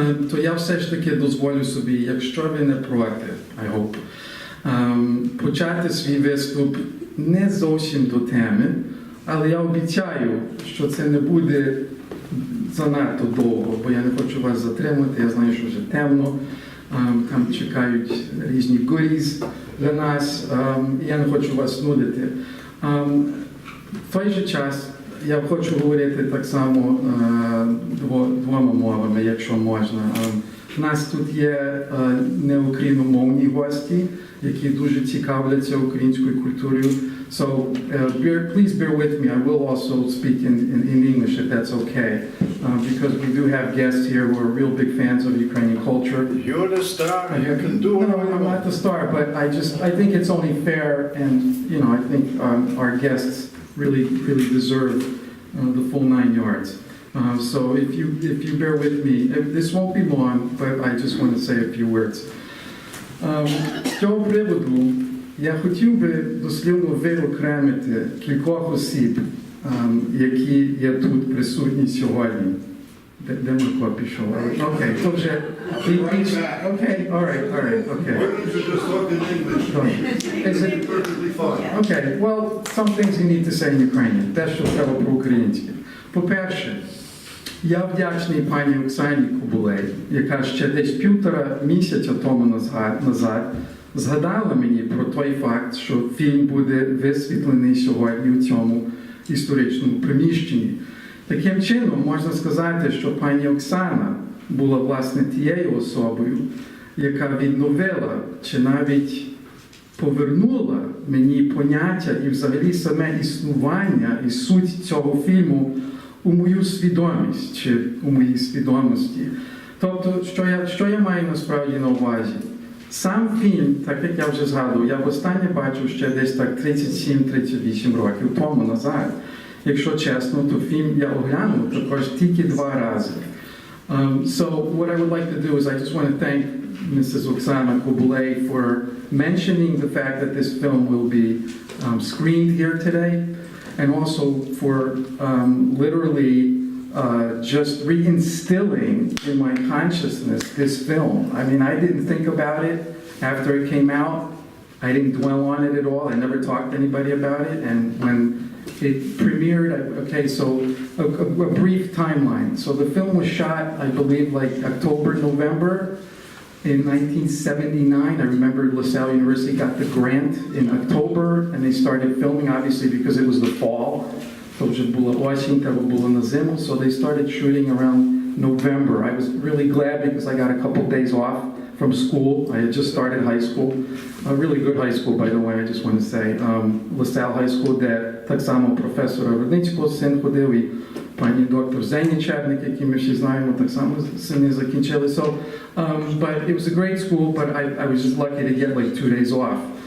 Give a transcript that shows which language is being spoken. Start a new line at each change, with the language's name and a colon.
Ukrainian: то я все ж таки дозволю собі, якщо ви не проти,
English: I hope,
Ukrainian: почати свій виступ не зовсім до теми, але я обіцяю, що це не буде занадто довго, бо я не хочу вас затримати, я знаю, що вже темно, там чекають різні goodies для нас, я не хочу вас нудити. В той же час я хочу говорити так само двома мовами, якщо можна. У нас тут є неукраїномовні гості, які дуже цікавляться українською культурою.
English: So please bear with me. I will also speak in English if that's okay, because we do have guests here who are real big fans of Ukrainian culture. You're the star. You can do it. No, I'm not the star, but I think it's only fair, and I think our guests really deserve the full 9 yards. So if you bear with me, this won't be long, but I just want to say a few words.
Ukrainian: З цього приводу я хотів би дослівно виокремити кількох осіб, які є тут присутні сьогодні. Де Марко пішов? Окей, то вже... Окей,
English: all right, okay. Why don't you just talk in English? Is it perfectly fine? Okay, well, some things you need to say in Ukrainian.
Ukrainian: Те, що треба по-українськи. По-перше, я вдячний пані Оксані Кубулей, яка ще десь 1,5 місяця тому назад згадала мені про той факт, що фільм буде висвітлений сьогодні у цьому історичному приміщенні. Таким чином, можна сказати, що пані Оксана була, власне, тією особою, яка відновила, чи навіть повернула мені поняття і взагалі саме існування і суть цього фільму у мою свідомість, чи у моїй свідомості. Тобто, що я маю насправді на увазі? Сам фільм, так як я вже згадував, я востаннє бачив ще десь так 37-38 років тому назад. Якщо чесно, то фільм я оглянув також тільки 2 рази.
English: So what I would like to do is I just want to thank Mrs. Oksana Kubulay for mentioning the fact that this film will be screened here today, and also for literally just reinstilling in my consciousness this film. I mean, I didn't think about it after it came out. I didn't dwell on it at all. I never talked to anybody about it. And when it premiered, okay, so a brief timeline. So the film was shot, I believe, like October, November in 1979. I remember LaSalle University got the grant in October, and they started filming, obviously, because it was the fall. So they started shooting around November. I was really glad because I got a couple days off from school. I had just started high school. A really good high school, by the way, I just want to say.
Ukrainian: LaSalle High School, де так само професора Рудницького син ходив, і пані доктор Зейнічерник, які ми всі знаємо, так само сини закінчили.
English: So, but it was a great school, but I was just lucky to get like 2 days off.